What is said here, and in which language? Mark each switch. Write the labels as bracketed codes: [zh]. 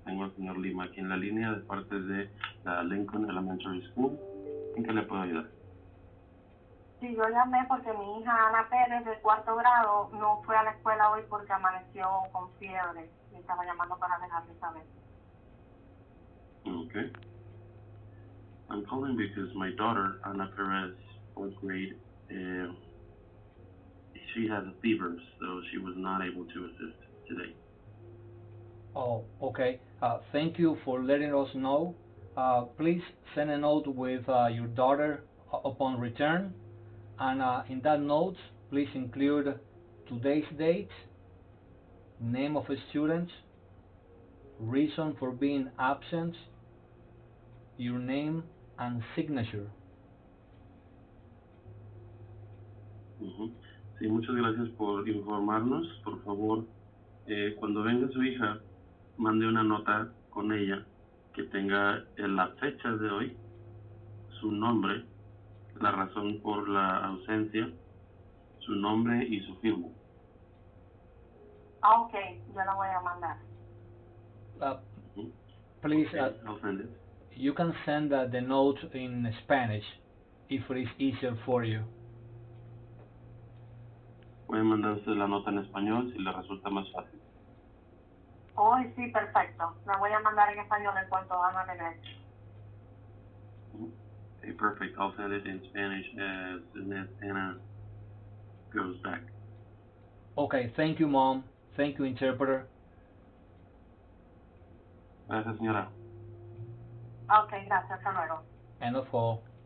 [es] Tengo al señor Lima aquí en la línea de parte de la Lincoln Elementary School. ¿En qué le puedo ayudar? Sí, yo llamé porque mi hija Ana Pérez, de 4º grado, no fue a la escuela hoy porque amaneció con fiebre. Y estaba llamando para dejarle saber. [en] Okay. I'm calling because my daughter, Ana Perez, 4th grade, she has a fever, so she was not able to assist today. Oh, okay. Thank you for letting us know. Please send a note with your daughter upon return. And in that note, please include today's date, name of a student, reason for being absent, your name, and signature. Uh-huh. [es] Sí, muchas gracias por informarnos. Por favor, cuando venga su hija, mande una nota con ella que tenga la fecha de hoy, su nombre, la razón por la ausencia, su nombre y su firma. Ok, yo la voy a mandar. [en] Please, I'll send it. you can send the note in Spanish if it is easier for you. [es] Pueden mandar usted la nota en español si le resulta más fácil. Oh, sí, perfecto. La voy a mandar en español en cuanto Ana regrese. [en] Okay, perfect. I'll send it in Spanish as soon as Anna goes back. Okay, thank you, Mom. Thank you, interpreter. [es] Gracias, señora. Ok, gracias. Hasta luego. [en] End of call.